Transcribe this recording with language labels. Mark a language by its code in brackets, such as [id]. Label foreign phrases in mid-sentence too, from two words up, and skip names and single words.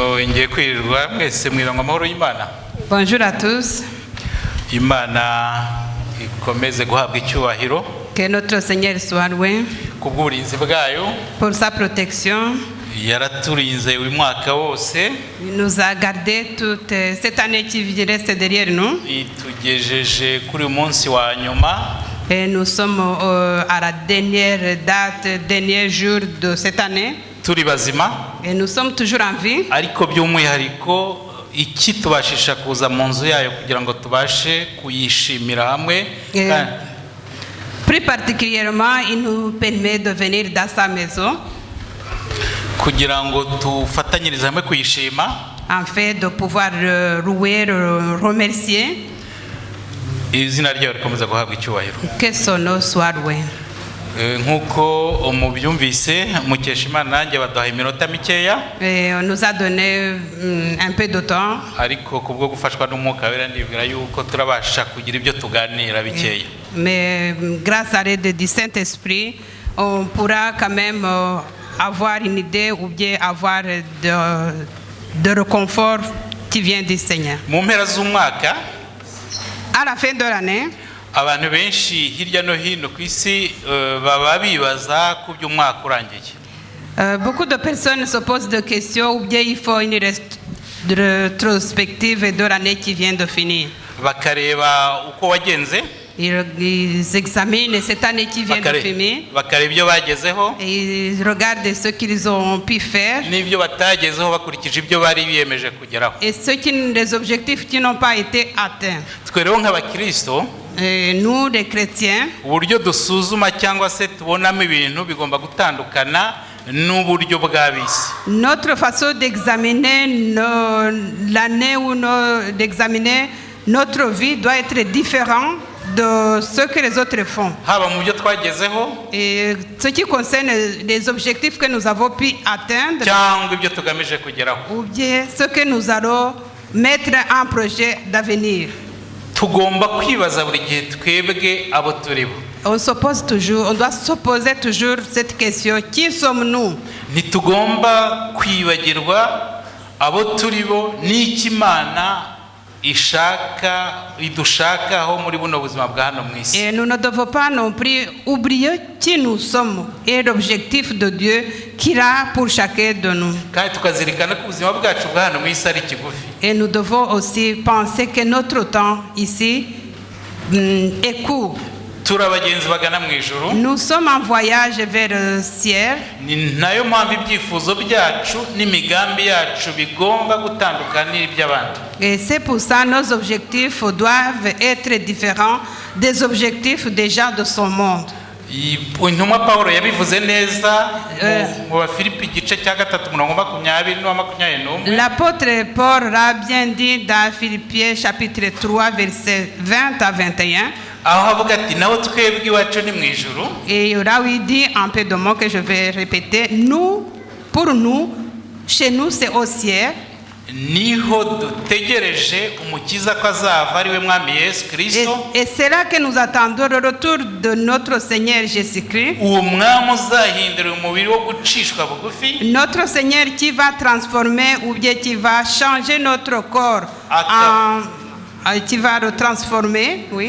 [rw] Mwongeye kwirirwa mwese mwirangwa amahoro y'Imana. [fr] Bonjour à tous. [rw] Imana ikomeze guhabwa icyubahiro. [fr] Que notre Seigneur soit loué [rw] Kubw'uburinzi bwayo. [fr] pour sa protection. [rw] Yaraturinze uyu mwaka wose. [fr] Il nous a gardé toute cette année qui reste derrière nous. [rw] Itugejeje kuri uyu munsi wa nyuma. [fr] Et nous sommes à la dernière date, dernier jour de cette année. [rw] Turi bazima. [fr] Et nous sommes toujours en vie. [rw] Ariko by'umwihariko ikitubashisha kuza mu nzu yayo kugira ngo tubashe kuyishimira hamwe. [fr] Plus particulièrement, il nous permet de venir dans sa maison. [rw] Kugira ngo tufatanyirize hamwe kuyishima. [fr] En fait, de pouvoir louer, remercier. [rw] Izina ryayo rikomeza guhabwa icyubahiro. [fr] Que son nom soit loué. [rw] Nkuko mubyumvise Mukeshimana nanjye baduha iminota mikeya. [fr] On nous a donné un peu de temps. [rw] Ariko kubwo gufashwa n'umwuka wera ndibwira yuko turabasha kugira ibyo tuganira bikeya. [fr] Mais grâce à l'aide du Saint-Esprit, on pourra quand même avoir une idée ou bien avoir de réconfort qui vient du Seigneur. [rw] Mu mpera z'umwaka, [fr] à la fin de l'année, [rw] abantu benshi hirya no hino ku isi baba bibaza ku by'umwaka urangiye. [fr] Beaucoup de personnes se posent des questions ou bien il faut une rétrospective de l'année qui vient de finir. [rw] Bakareba uko wagenze. [fr] Ils examinent cette année qui vient de finir. [rw] Bakareba ibyo bagezeho. [fr] Et ils regardent ce qu'ils ont pu faire. [rw] N'ibyo batagezeho bakurikije ibyo bari biyemeje kugeraho. [fr] Et les objectifs qui n'ont pas été atteints. [rw] Twe rero nk'abakristo, [fr] nous les chrétiens, [rw] uburyo dusuzuma cyangwa se tubonamo ibintu bigomba gutandukana n'uburyo bw'abisi. [fr] Notre façon d'examiner l'année ou d'examiner notre vie doit être différente de ce que les autres font. [rw] Haba mu byo twagezeho, [fr] et ce qui concerne les objectifs que nous avons pu atteindre, [rw] cyangwa ibyo tugamije kugeraho, [fr] ou bien ce que nous allons mettre en projet d'avenir. [rw] Tugomba kwibaza buri gihe twebwe abo turibo. [fr] On doit se poser toujours cette question: qui sommes-nous? [rw] Ntitugomba kwibagirwa abo turibo n'iki Imana idushakaho muri buno buzima bwa hano mu isi. [fr] Et nous ne devons pas non plus oublier qui nous sommes et l'objectif de Dieu qu'il a pour chacun de nous. [rw] Kandi tukazirikana ko ubuzima bwacu bwa hano mu isi ari kigufi. [fr] Et nous devons aussi penser que notre temps ici est court. [rw] Turabagenzi bagana mu ijuru. [fr] Nous sommes en voyage vers le ciel. [rw] Ni nayo mpamvu ibyifuzo byacu n'imigambi yacu bigomba gutandukana n'iby'abandi. [fr] Et c'est pour ça nos objectifs doivent être différents des objectifs des gens de son monde. [rw] Intumwa Pawulo yabivuze neza mu Bafilipi igice cya 3:20-21. [fr] L'apôtre Paul l'a bien dit dans Philippiens chapitre 3 versets 20 à 21. [rw] Aho avuga ati naho twebwe iwacu ni mu ijuru. [fr] Et là où il dit un peu de mots que je vais répéter, pour nous, chez nous c'est au ciel. [rw] Niho dutegereje umukiza ko azava ari we mwami Yesu Kristo. [fr] Et c'est là que nous attendons le retour de notre Seigneur Jésus-Christ. [rw] Uwo mwami uzahindura umubiri wo gucishwa bugufi. [fr] Notre Seigneur qui va transformer ou bien qui va changer notre corps, qui va le transformer, oui.